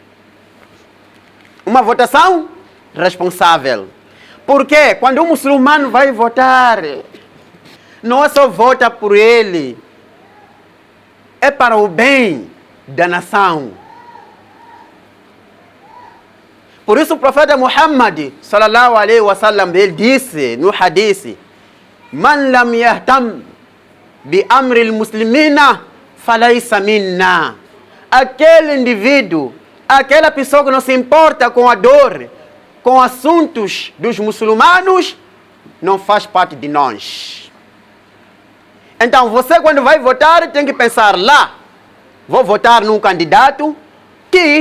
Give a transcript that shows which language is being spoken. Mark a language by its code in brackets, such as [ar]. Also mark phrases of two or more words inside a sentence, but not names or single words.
[pt] Uma votação responsável. Porque quando um muçulmano vai votar, não é só vota por ele, é para o bem da nação. Por isso o profeta Muhammad [ar] صلى الله عليه وسلم, [pt] ele disse no hadith: [ar] من لم يهتم بأمر المسلمين فليس منا. [pt] Aquele indivíduo, aquela pessoa que não se importa com a dor, com assuntos dos muçulmanos, não faz parte de nós. Então, você quando vai votar, tem que pensar lá, vou votar num candidato que